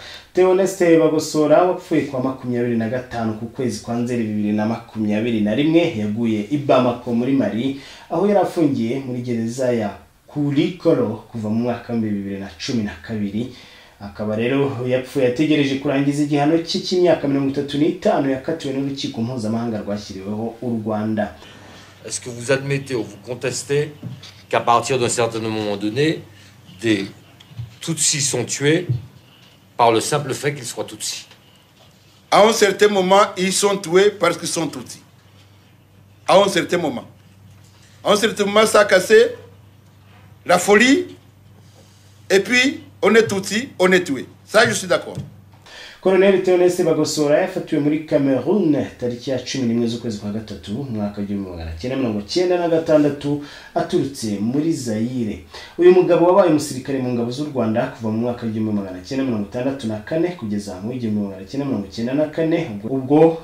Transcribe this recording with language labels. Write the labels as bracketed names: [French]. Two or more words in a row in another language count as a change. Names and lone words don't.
[Kinyarwanda] Theoneste Bagosora wapfuye kwa 25 ku kwezi kwa Nzeri 2021 yaguye i Bamako muri Mali aho yari afungiye muri gereza ya Kurikoro kuva mu mwaka wa 2012. Akaba rero yapfuye ategereje kurangiza igihano cye cy'imyaka 35 yakatiwe n'urukiko mpuzamahanga rwashyiriweho u Rwanda. [French] Est-ce que vous admettez ou vous contestez qu'à partir d'un certain moment donné, des Tutsis sont tués par le simple fait qu'ils soient Tutsis? À un certain moment, ils sont tués parce qu'ils sont Tutsis. À un certain moment. À un certain moment, ça a cassé la folie. Et puis, on est Tutsis, on est tué. Ça, je suis d'accord. [Kinyarwanda] Colonel Theoneste Bagosora yafatiwe muri Cameroon tariki ya 11 z'ukwezi kwa gatatu mwaka wa 1996 aturutse muri Zaire. Uyu mugabo wabaye umusirikare mu ngabo z'u Rwanda kuva mu mwaka wa 1964 kugeza mu 1994 ubwo